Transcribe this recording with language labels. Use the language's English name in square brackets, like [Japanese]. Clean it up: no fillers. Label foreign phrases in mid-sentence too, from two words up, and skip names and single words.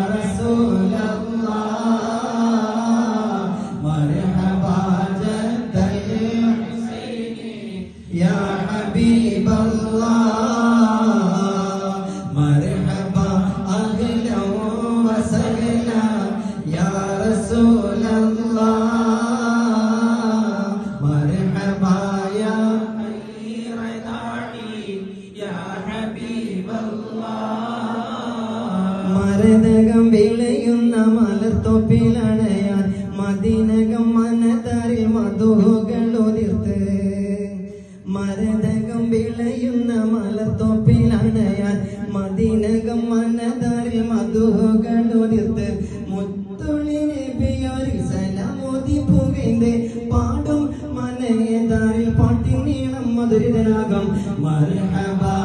[Arabic] رسول الله مرحبا جد الحسين يا حبيب الله مرحبا أهلا وسهلا يا رسول الله مرحبا يا خير داعي يا حبيب [Malayalam] الله മരതകം വിളയുന്ന മലർത്തോപ്പിലണയാൻ മദീനകം മനതാരിൽ മധുകൾ ഉതിർത്ത് മരതകം വിളയുന്ന മലർത്തോപ്പിലണയാൻ മദീനകം മനതാരിൽ മധുകൾ ഉതിർത്ത് മുത്തുളി നബിയോരിൽ സലാമോദി പുകഴ്ന്ന് പാടും മനതാരിൽ പാട്ടിൻ നീളം മധുരിതനാകം മർഹബ